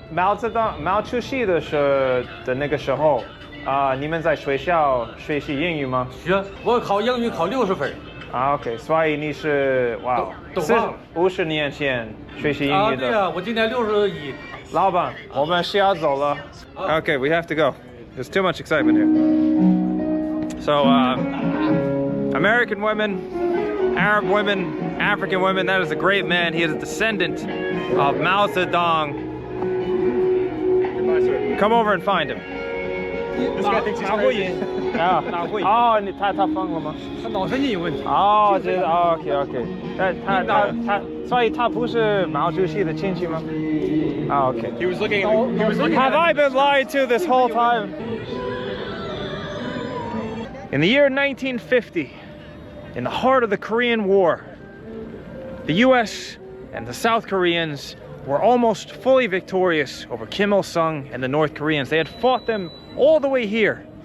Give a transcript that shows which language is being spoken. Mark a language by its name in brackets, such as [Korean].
[Chinese] 毛出席的那个时候啊，你们在学校学习英语吗？学，我考英语考60分。啊 ，OK， 所以你是哇，50年前学习英语的。对呀，我今年61。老板，我们需要走了。 [English] Okay, we have to go. There's too much excitement here. So, American women, Arab women, African women, that is a great man. He is a descendant of Mao Zedong. Come over and find him. This guy thinks he's crazy. [Chinese] 啊，哦，他疯了吗？他脑神经有问题。哦，这OK，但他，所以他不是毛主席的亲戚吗？啊 ，OK。 [English] He was looking. He was looking. Have I been lied to this whole time? In the year 1950, in the heart of the Korean War, the US and the South Koreans were almost fully victorious over Kim Il-sung and the North Koreans. They had fought them all the way here.